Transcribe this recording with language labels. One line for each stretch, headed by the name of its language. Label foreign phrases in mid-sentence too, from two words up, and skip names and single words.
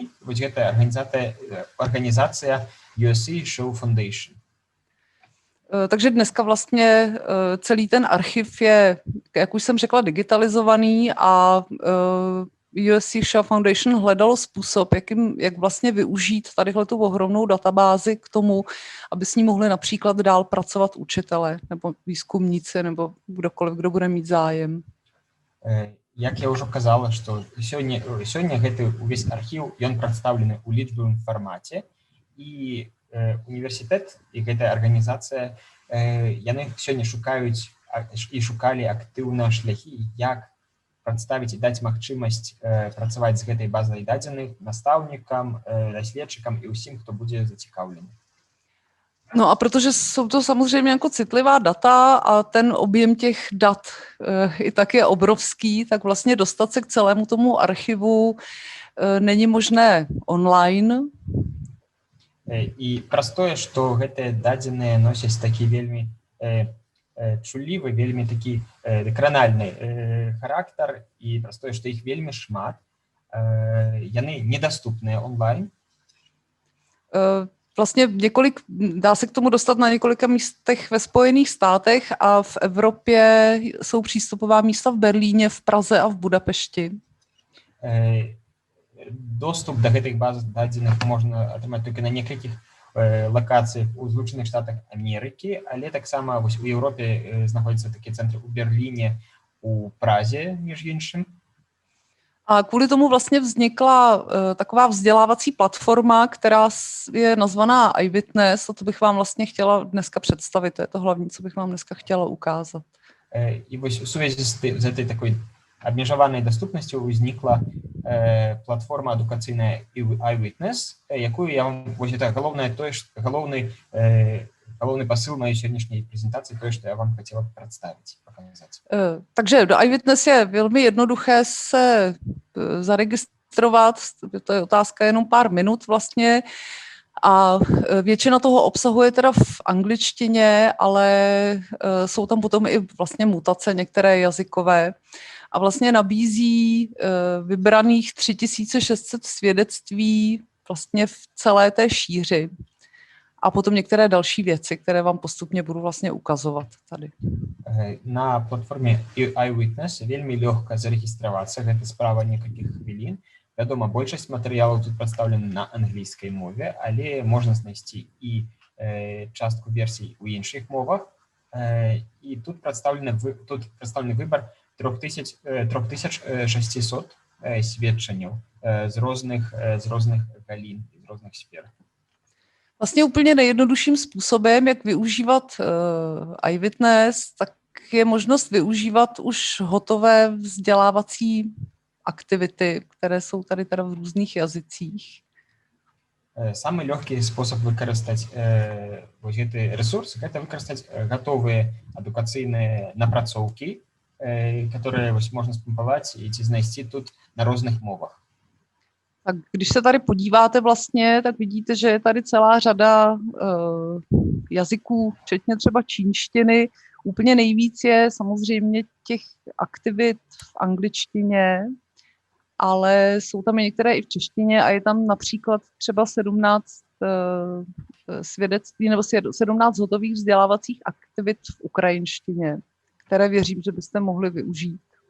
Belarusian: Вось гэта арганізацыя USC Shoah Foundation.
Czech: Takže dneska vlastně celý ten archiv je, jak už jsem řekla, digitalizovaný a USC Shoah Foundation hledalo způsob, jak vlastně využít tadyhletu ohromnou databázi k tomu, aby s ní mohli například dál pracovat učitelé nebo výzkumníci nebo kdokoliv, kdo bude mít zájem.
Belarusian: Jak ja ўжо казала, што сёння гэты увесь архіў, ён прадстаўлены ў лічбавым фармаце, і універсітэт і гэтая арганізацыя, яны сёння шукаюць і шукалі актыўна шляхі, як прадставіць і даць магчымасць працаваць з гэтай базай дадзеных настаўнікам, даследчыкам і ўсім, хто будзе зацікаўлены.
Czech: No a protože jsou to samozřejmě jako citlivá data a ten objem těch dat i tak je obrovský, tak vlastně dostat se k celému tomu archivu není možné online.
Belarusian: І праз тое, што гэтыя дадзеныя носяць такі вельмі чулівы, вельмі такі кранальны характар, і праз тое, што іх вельмі шмат, яны недоступныя онлайн.
Czech: Vlastně dá se k tomu dostat na několika místech ve Spojených státech a v Evropě jsou přístupová místa v Berlíně, v Praze a v Budapešti.
Belarusian: Доступ до гэтых баз дадзеных можна атрымаць толькі на некалькіх лакацыях у Злучаных Штатах Амерыкі, але таксама вось у Еўропе знаходзяцца такія цэнтры у Берліне, у Празе, між іншым.
Czech: A kvůli tomu vlastně vznikla taková vzdělávací platforma, která je nazvaná iWitness, a to bych vám vlastně chtěla dneska představit, to je to hlavní, co bych vám dneska chtěla ukázat.
Belarusian: І вось у сувязі з гэтай такой абмежаванай даступнасцю ўзнікла платформа адукацыйная iWitness, якую я вам, вось это галоўны галоўны посыл моей сённяшняй презентации,
Russian: то, что я вам хотела представить, показать.
Czech: Takže do iWitness je velmi jednoduché se zaregistrovat, to je otázka jenom pár minut vlastně a většina toho obsahuje teda v angličtině, ale jsou tam potom i vlastně mutace některé jazykové a vlastně nabízí vybraných 3600 svědectví vlastně v celé té šíři. A potom některé další věci, které vám postupně budu vlastně ukazovat tady.
Belarusian: Na платформе iWitness вельмі лёгка зарэгістравацца, гэта справа некалькіх хвілін. Вядома, большасць матэрыялаў тут прадстаўлена на англійскай мове, але можна знайсці і частку версій у іншых мовах. І тут прадстаўлены выбар 3600 сведчанняў з розных галін, з розных сфер.
Czech: Vlastně úplně nejjednodušším způsobem, jak využívat iWitness, tak je možnost využívat už hotové vzdělávací aktivity, které jsou tady teda v různých jazycích.
Belarusian: Самый лёгкі спосаб выкарыстаць гэты рэсурс — гэта выкарыстаць гатовыя адукацыйныя напрацоўкі, которые можна спампаваць і ці знайсці тут на розных мовах.
Czech: Tak když se tady podíváte vlastně, tak vidíte, že je tady celá řada jazyků, včetně třeba čínštiny. Úplně nejvíc je samozřejmě těch aktivit v angličtině, ale jsou tam i některé i v češtině a je tam například třeba 17 svědectví nebo 17 hotových vzdělávacích aktivit v ukrajinštině, které věřím, že byste mohli využít.